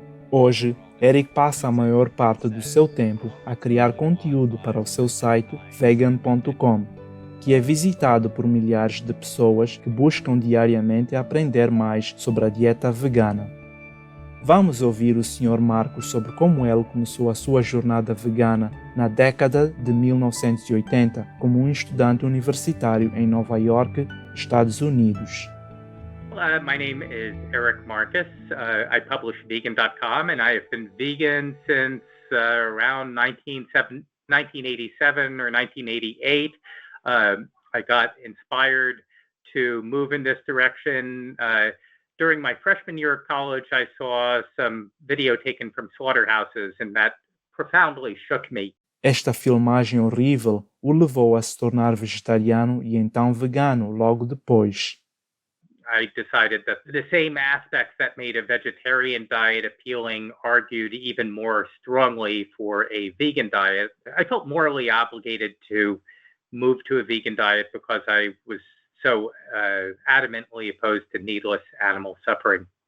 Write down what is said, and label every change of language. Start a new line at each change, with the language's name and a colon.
Portuguese: Hoje, Erik passa a maior parte do seu tempo a criar conteúdo para o seu site vegan.com, que é visitado por milhares de pessoas que buscam diariamente aprender mais sobre a dieta vegana. Vamos ouvir o Sr. Marcos sobre como ele começou a sua jornada vegana na década de 1980 como um estudante universitário em Nova York, Estados Unidos.
English: My name is Erik Marcus. I publish vegan.com, and I have been vegan since around 1987 or 1988. I got inspired to move in this direction. During my freshman year of college, I saw some video taken from slaughterhouses, and that profoundly shook me.
Portuguese: Esta filmagem horrível o levou a se tornar vegetariano e então vegano logo depois.
English: I decided that the same aspects that made a vegetarian diet appealing argued even more strongly for a vegan diet. I felt morally obligated to move to a vegan diet because I was so adamantly opposed to needless animal suffering.